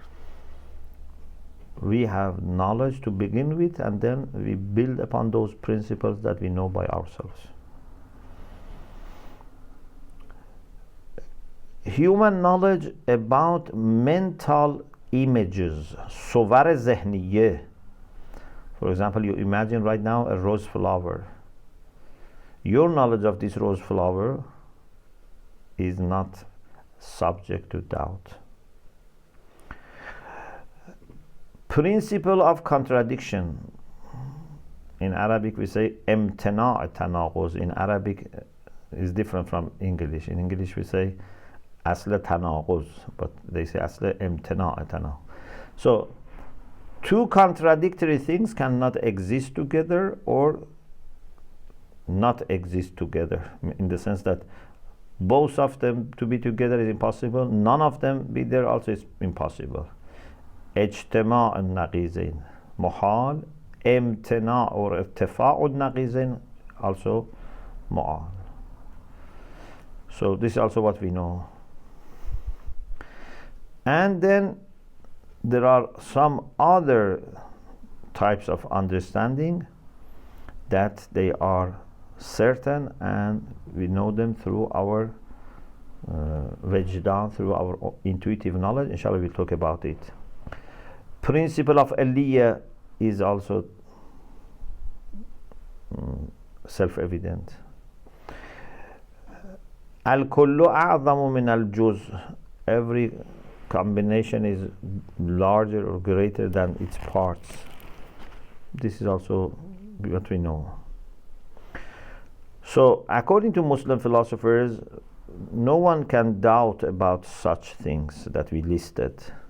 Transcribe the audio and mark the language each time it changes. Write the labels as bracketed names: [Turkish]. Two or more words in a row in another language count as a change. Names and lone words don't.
[English] We have knowledge to begin with, and then we build upon those principles that we know by ourselves. Human knowledge about mental images, [Persian] صور ذهنیه. [English] For example, you imagine right now a rose flower. Your knowledge of this rose flower is not subject to doubt. Principle of contradiction. In Arabic we say [Arabic] امتناع تناقض. [English] In Arabic is different from English. In English we say [Arabic] اصل تناقض, [English] but they say [Arabic] اصل امتناع تناقض. [English] So two contradictory things cannot exist together or not exist together, in the sense that both of them to be together is impossible, none of them be there also is impossible. [Arabic] اجتماع النقیضین محال, امتناع or ارتفاع النقیضین also محال. [English] So this is also what we know. And then there are some other types of understanding that they are certain and we know them through our wajdan, through our intuitive knowledge. Inshallah we'll talk about it. Principle of aliyah is also self-evident. [Arabic] الكل أعظم من الجزء. [English] Every combination is larger or greater than its parts. This is also what we know. So, according to Muslim philosophers, no one can doubt about such things that we listed.